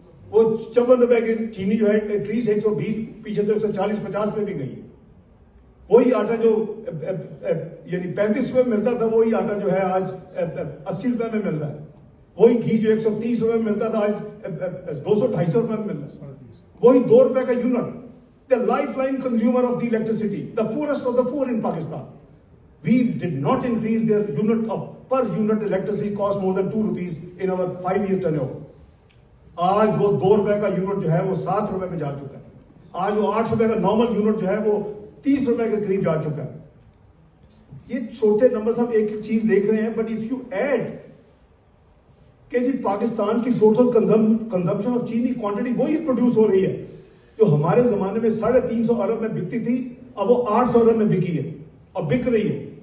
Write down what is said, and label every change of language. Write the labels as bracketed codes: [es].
[ur] وہ 54 روپے کی چینی جو ہے ایٹلیسٹ 120, پیچھے تو 140-50 پہ بھی گئی. وہی آٹا جو یعنی 35 روپے میں ملتا تھا, وہی آٹا جو ہے آج 80 روپے میں مل رہا ہے. وہی گھی جو 130 روپے میں ملتا تھا آج 200-250 روپے میں مل رہا ہے. وہی 2 روپے کا unit. [en] The lifeline consumer of the electricity, the poorest of the poor in Pakistan. We did not increase their per unit electricity cost more than 2 rupees in our 5-year tenure. [ur] آج وہ 2 روپے کا یونٹ جو ہے وہ 7 روپے میں جا چکا ہے. آج وہ 8 روپے کا نارمل یونٹ جو ہے وہ 30 روپے کے قریب جا چکا ہے. یہ چھوٹے نمبر ہم ایک ایک چیز دیکھ رہے ہیں, [en] but if you add [ur] کہ جی پاکستان کی ٹوٹل کنزمپشن آف چینی کوانٹٹی وہی پروڈیوس ہو رہی ہے جو ہمارے زمانے میں 350 ارب میں بکتی تھی, اب وہ 800 ارب میں بکی ہے اور بک رہی ہے.